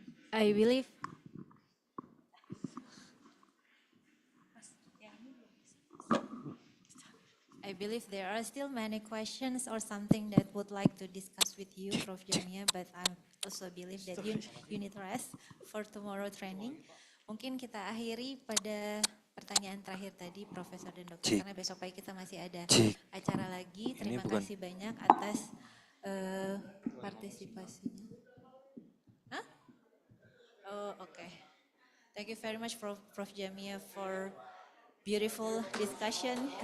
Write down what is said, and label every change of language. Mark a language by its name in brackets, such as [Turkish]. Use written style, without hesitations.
[English] I believe there are still many questions or something that would like to discuss with you, Prof. Jamia, but I also believe that you need rest for tomorrow training. [Indonesian] Mungkin kita akhiri pada pertanyaan terakhir tadi, Profesor dan Dokter, karena besok pagi kita masih ada acara lagi. Terima kasih banyak atas partisipasinya. Hah? Oh, okay. [English] Thank you very much, Prof. Jamia, for beautiful discussion.